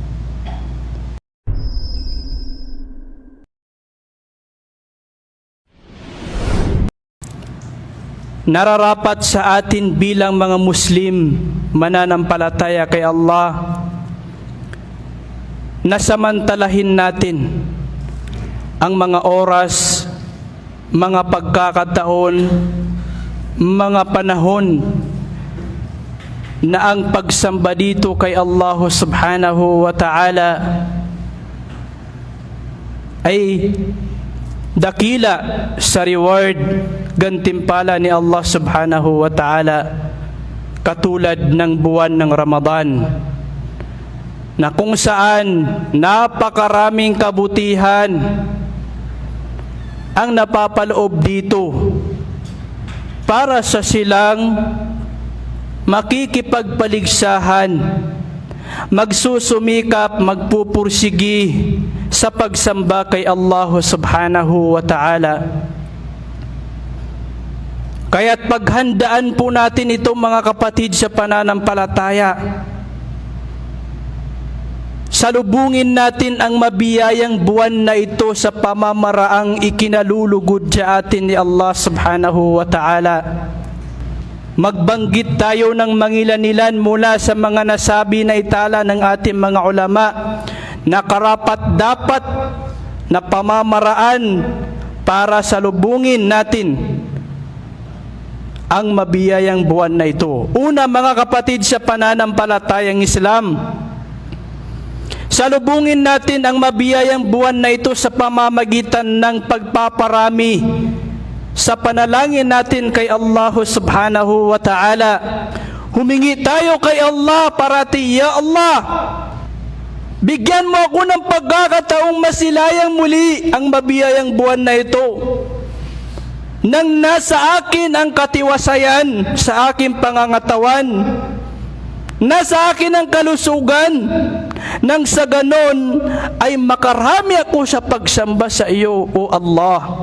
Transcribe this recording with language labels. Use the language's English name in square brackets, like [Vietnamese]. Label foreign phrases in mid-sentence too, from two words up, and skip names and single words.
[Filipino] Nararapat sa atin bilang mga Muslim, mananampalataya kay Allah, na samantalahin natin ang mga oras, mga pagkakataon, mga panahon na ang pagsamba dito kay Allah [Arabic] سبحانه وتعالى [Filipino] ay dakila sa reward, gantimpala ni Allah [Arabic] سبحانه وتعالى, [Filipino] katulad ng buwan ng Ramadan, na kung saan napakaraming kabutihan ang napapaloob dito para sa silang makikipagpaligsahan, magsusumikap, magpupursigi sa pagsamba kay Allah [Arabic] سبحانه وتعالى. [Filipino] Kaya't paghandaan po natin itong mga kapatid sa pananampalataya. Salubungin natin ang mabiyayang buwan na ito sa pamamaraang ikinalulugod sa atin ni Allah [Arabic] سبحانه وتعالى. [Filipino] Magbanggit tayo ng mangilan-ilan mula sa mga nasabi na itala ng ating mga ulama na karapat-dapat na pamamaraan para salubungin natin ang mabiyayang buwan na ito. Una, mga kapatid sa pananampalatayang Islam, salubungin natin ang mabiyayang buwan na ito sa pamamagitan ng pagpaparami sa panalangin natin kay Allah [Arabic] سبحانه وتعالى. [Filipino] Humingi tayo kay Allah parati, Ya Allah, bigyan mo ako ng pagkakataong masilayang muli ang mabiyayang buwan na ito, nang nasa akin ang katiwasayan sa aking pangangatawan, nasa akin ang kalusugan, nang sa ganon ay makarami ako sa pagsamba sa iyo, O Allah.